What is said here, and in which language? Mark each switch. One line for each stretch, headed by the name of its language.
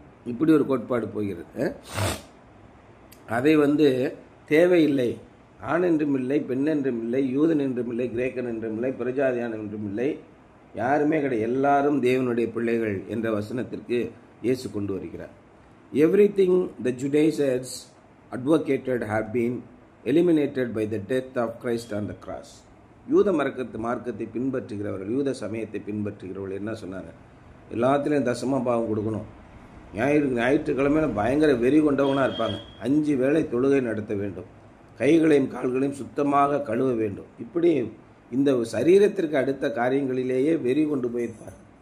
Tamil: இப்படி ஒரு கோட்பாடு போகிறது. அதை தேவையில்லை. ஆண் என்றும் இல்லை, பெண் என்றும் இல்லை, யூதன் என்றும் இல்லை, கிரேக்கன் என்றும் இல்லை, பிரஜாதியான் என்றும் இல்லை, யாருமே கிடையாது, எல்லாரும் தேவனுடைய பிள்ளைகள் என்ற வசனத்திற்கு இயேசு கொண்டு வருகிறார்.
English: Everything the Judaizers advocated have been eliminated by the death of Christ on the cross.
Tamil: யூத மார்க்கத்தை பின்பற்றுகிறவர்கள், யூத சமயத்தை பின்பற்றுகிறவர்கள் என்ன சொன்னாங்க? எல்லாத்துலேயும் தசம பாவம் கொடுக்கணும். ஞாயிற்றுக்கிழமையில பயங்கர வெறி கொண்டவனாக இருப்பாங்க. 5 வேளை தொழுகை நடத்த வேண்டும், கைகளையும் கால்களையும் சுத்தமாக கழுவ வேண்டும். இப்படி இந்த சரீரத்திற்கு அடுத்த காரியங்களிலேயே வெறி கொண்டு போயிருப்பார்.